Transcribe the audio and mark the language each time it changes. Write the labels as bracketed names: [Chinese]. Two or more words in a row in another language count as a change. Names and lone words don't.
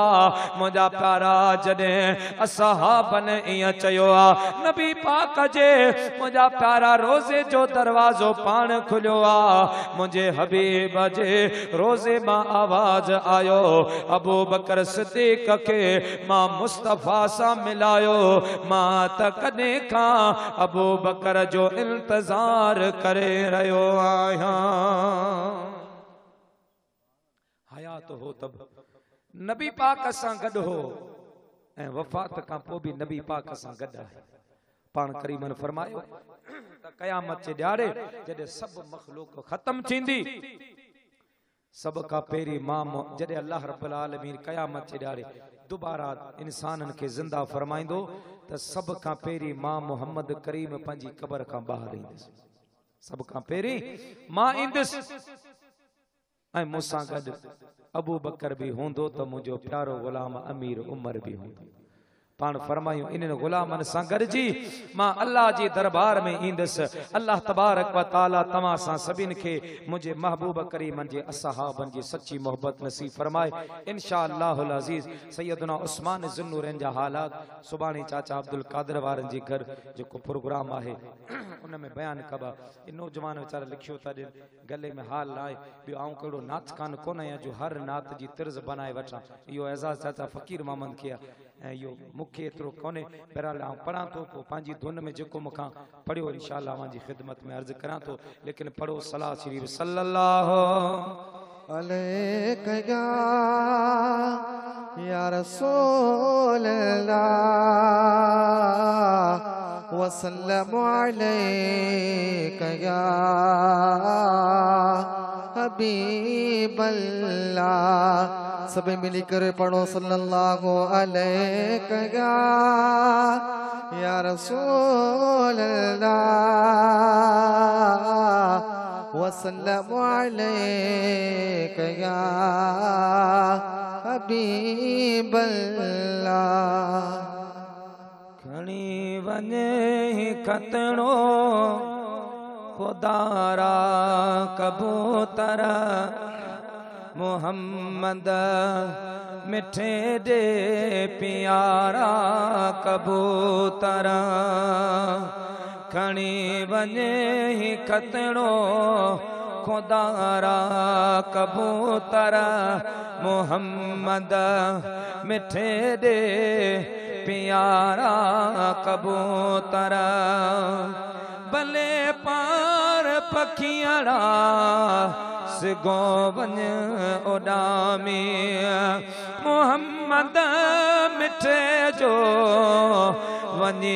[Sindhi] आ, मुझा प्यारा जॾहिं असहाबन इयां चयो आ नबी पाक जे मुझा प्यारा रोजे जो दरवाजो पान खुलियो आ, मुझे हबीब जे रोजे मां आवाज आयो अबू बकर सिद्दीक के मां मुस्तफा सा मिलायो, मां त कदे खां अबू बकर जो इंतजार करे रहियो आहियां। हयात हो तब नबी पाक सां गॾु हो ऐं वफ़ात खां पोइ भी नबी पाक सां गॾु आहे। पान करीमन फरमायो त क़यामत जे ॾियारे जॾहिं सभु मखलूक ख़त्म थींदी, सब का पेरी मां जॾहिं [Arabic] الله رب العالمين [Sindhi] क़यामत जे ॾियारे दोबारा इंसानन के जिंदा फरमाइंदो त सब का पेरी मां मोहम्मद करीम पंहिंजी कबर खां ॿाहिरि ईंदुसि, सब का पेरी मां ईंदुसि ऐं मूंसां गॾु अबू बकर भी हूंदो त मुंहिंजो प्यारो गुलाम अमीर उमर भी हूंदो। पान फरमायूं इन्हनि गुलामन सां गॾिजी मां अल्लाह जी दरबार में ईंदुसि। [Arabic] الله تبارك وتعالى [Sindhi] तव्हां सां सभिनि खे मुंहिंजे महबूब करीमन जे असहाबन जी सच्ची मोहब्बत नसीब फरमाए। [Arabic] إن شاء الله العزيز [Sindhi] सैयदना उस्मान ज़ुन्नूरैन जा हालात सुभाणे चाचा अब्दुल कादिर वारनि जे घर जेको प्रोग्राम आहे उन में बयान कबा। इन नौजवान वीचारा लिखियो था ॾियनि गले में हाल आहे ॿियो आऊं कहिड़ो नात खान कोन आहियां जो हर नात जी तर्ज़ बनाए वठां, इहो एज़ाज़ चाचा फ़कीर मोहम्मद खे आहे ऐं इहो मूंखे एतिरो कोन्हे। बहरहाल आउं पढ़ां थो पोइ पंहिंजी धुन में जेको मूंखां पढ़ियो [Arabic] إن شاء الله [Sindhi] मुंहिंजी ख़िदमत में अर्ज़ु करां थो, लेकिन पढ़ो सलाह शरीफ सल्लल्लाहु [Arabic] عليك يا رسول الله وسلم عليك يا حبيب الله सब मिली करे पढ़ो صلى الله عليه يا رسول الله وسلم عليك يا حبيب الله. [Sindhi] खणी वञे खतणो खुदारा कबूतर मोहम्मद मिठे दे प्यारा कबूतर खणी वञे खतणो खुदारा कबूतर मोहम्मद मिठे दे प्यारा कबूतर भले पार पखियाड़ा सिगो वन उडामी मोहम्मद मिठे जो वने